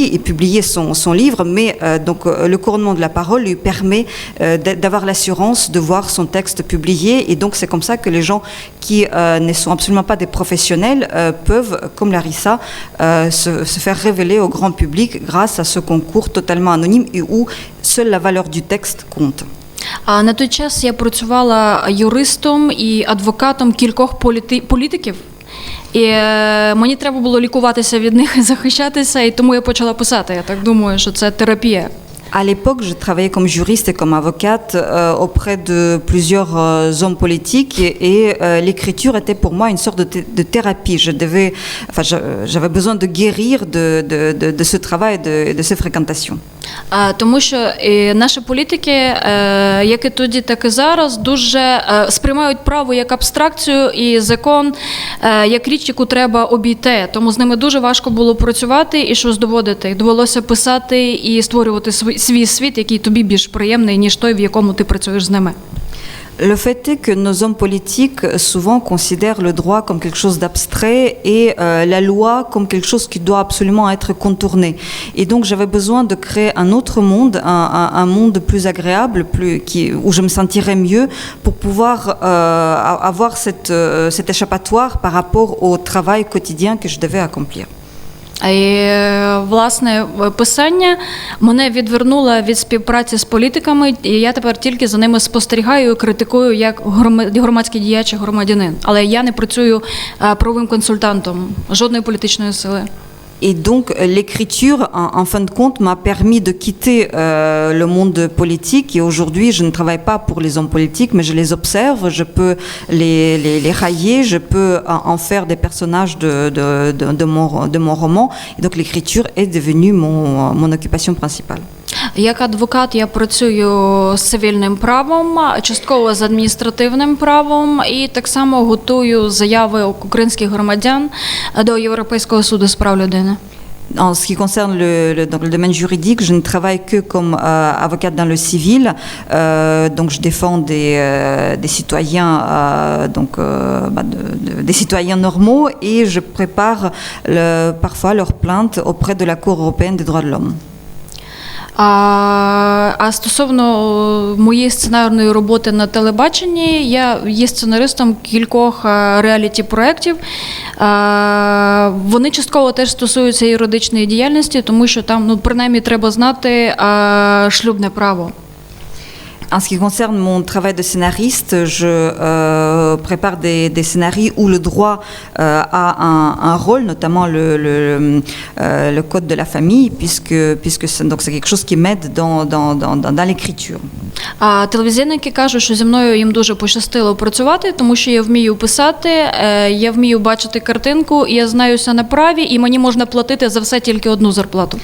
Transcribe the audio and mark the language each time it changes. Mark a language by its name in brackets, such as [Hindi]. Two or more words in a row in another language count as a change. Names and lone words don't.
[French] et publier son livre, mais donc le couronnement de la parole lui permet d'avoir l'assurance de voir son texte publié, et donc c'est comme ça que les gens qui ne sont absolument pas des professionnels peuvent, comme Larissa, se faire révéler au grand public grâce à ce concours totalement anonyme et où seule la valeur du texte compte. [Ukrainian] На той час я працювала юристом і адвокатом кількох політиків, і мені треба було лікуватися від них і захищатися, і тому я почала писати. Я так думаю, що це терапія. [French] À l'époque, je travaillais comme juriste et comme avocate auprès de plusieurs hommes politiques, et l'écriture était pour moi une sorte de thérapie. J'avais besoin de guérir de ce travail et de ces fréquentations. [Ukrainian] Тому що наші політики, як і тоді, так і зараз, дуже сприймають право як абстракцію і закон як річ, яку треба обійти. Тому з ними дуже важко було працювати і щось доводити. Довелося писати і створювати свій світ, який тобі більш приємний, ніж той, в якому ти працюєш з ними. [French] Le fait est que nos hommes politiques souvent considèrent le droit comme quelque chose d'abstrait et la loi comme quelque chose qui doit absolument être contourné. Et donc j'avais besoin de créer un autre monde, un monde plus agréable, où je me sentirais mieux, pour pouvoir avoir cet échappatoire par rapport au travail quotidien que je devais accomplir. [Ukrainian] І, власне, писання мене відвернуло від співпраці з політиками, і я тепер тільки за ними спостерігаю і критикую як громадський діяч і громадянин. Але я не працюю правовим консультантом жодної політичної сили. [French] Et donc l'écriture, en fin de compte, m'a permis de quitter le monde politique, et aujourd'hui je ne travaille pas pour les hommes politiques, mais je les observe, je peux les railler, je peux en faire des personnages de mon roman, et donc l'écriture est devenue mon occupation principale. [Ukrainian] Як адвокат я працюю з цивільним правом, частково з адміністративним правом, і так само готую заяви українських громадян до Європейського суду з прав людини. [French] En ce qui concerne dans le domaine juridique, je ne travaille que comme avocate dans le civil, donc je défends des citoyens, des citoyens normaux, et je prépare parfois leurs plaintes auprès de la Cour européenne des droits de l'homme. [Ukrainian] А стосовно моєї сценарної роботи на телебаченні, я є сценаристом кількох реаліті-проєктів. Вони частково теж стосуються юридичної діяльності, тому що там, принаймні, треба знати шлюбне право. [French] En ce qui concerne mon travail de scénariste, je prépare des scénarios où le droit a un rôle, notamment le code de la famille, puisque c'est quelque chose qui m'aide dans l'écriture. [Ukrainian] А телевізійники кажуть, що зі мною їм дуже пощастило працювати, тому що я вмію писати, я вмію бачити картинку, і я знаюся на праві, і мені можна платити за все тільки одну зарплату.